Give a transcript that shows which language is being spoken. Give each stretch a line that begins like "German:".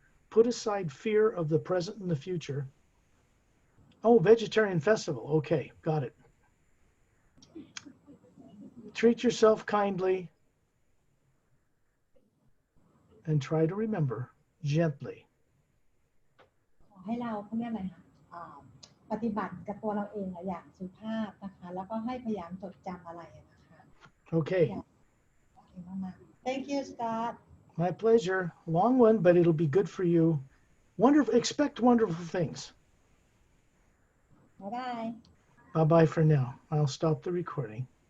English: Put aside fear of the present and the future. Oh, vegetarian festival. Okay, got it. Treat yourself kindly and try to remember gently.
Thai: ขอให้เราเขาเรียกอะไรคะปฏิบัติกับตัวเราเองอย่างสุภาพนะคะแล้วก็ให้พยายามจดจำอะไรนะคะ
English: Okay. Thank you, Scott. My pleasure. Long one, but it'll be good for you. Wonderful. Expect wonderful things. Bye-bye. Bye-bye for now. I'll stop the recording.